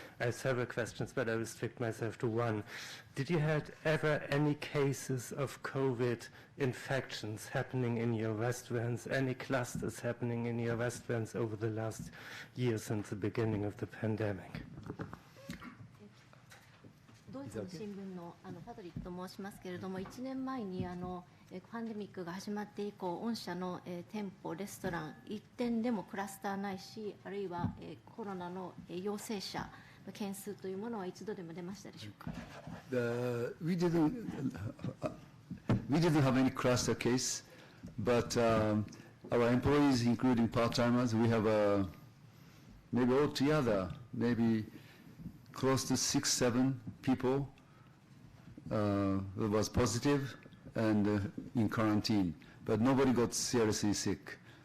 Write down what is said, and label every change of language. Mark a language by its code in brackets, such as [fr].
[en] I have several questions, but I restrict myself to one. Did you have ever any cases of COVID infections happening in your restaurants, any clusters happening in your restaurants over the last year since the beginning of the pandemic? [ja] ドイツの新聞のパトリックと申しますけれども、1年前にパンデミックが始まって以降、御社の店舗、レストラン、1店でもクラスターないし、あるいはコロナの陽性者の件数というものは一度でも出ましたでしょうか。 [en] We didn't have any cluster case, but our employees, including part-timers, we have maybe altogether maybe close to 6, 7 people was positive and in quarantine, but nobody got seriously sick.